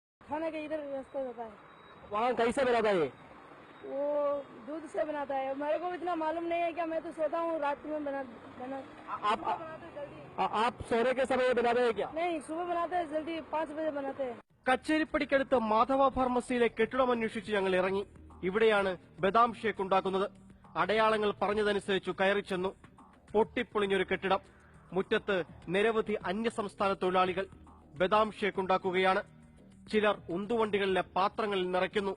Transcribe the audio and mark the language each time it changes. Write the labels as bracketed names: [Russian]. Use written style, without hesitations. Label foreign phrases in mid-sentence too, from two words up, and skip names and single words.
[Hindi] खाने का इधर व्यवस्था होता है। वहाँ कैसे बनाता है? वो दूध से बनाता है। मेरे को इतना मालूम नहीं है, क्या मैं तो सोता हूँ रात में बना आप बनाते हैं जल्दी। आप सोने के समय बनाते हैं क्या? नहीं, सुबह बनाते हैं जल्दी, 5 बजे बनाते हैं। [Malayalam] കച്ചേരിപ്പടിക്കടുത്ത് മാധവ ഫാർമസിയിലെ കെട്ടിടം അന്വേഷിച്ച് ഞങ്ങൾ ഇറങ്ങി. ഇവിടെയാണ് ബദാം ഷേക്ക് ഉണ്ടാക്കുന്നത്. അടയാളങ്ങൾ പറഞ്ഞതനുസരിച്ചു കയറി ചെന്നു. പൊട്ടിപ്പൊളിഞ്ഞൊരു കെട്ടിടം. മുറ്റത്ത് നിരവധി അന്യസംസ്ഥാന തൊഴിലാളികൾ ബദാം ഷേക്ക് ഉണ്ടാക്കുകയാണ്. ചിലർ ഉന്തുവണ്ടികളിലെ പാത്രങ്ങളിൽ നിറയ്ക്കുന്നു.